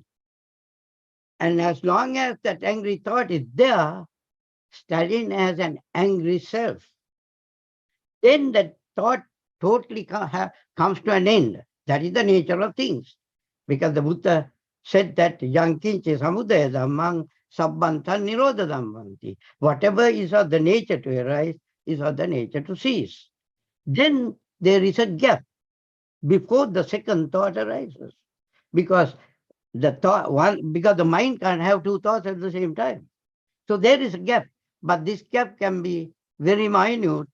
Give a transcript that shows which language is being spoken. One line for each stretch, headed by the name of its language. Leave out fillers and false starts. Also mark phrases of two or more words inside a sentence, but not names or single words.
English: And as long as that angry thought is there, Stalin has an angry self. Then that thought totally comes to an end. That is the nature of things. Because the Buddha said that
Pali: yang kinche samudaya dhammang sabbantan nirodha dhammanti.
English: Whatever is of the nature to arise is of the nature to cease. Then there is a gap before the second thought arises. Because the mind can't have two thoughts at the same time. So there is a gap, but this gap can be very minute.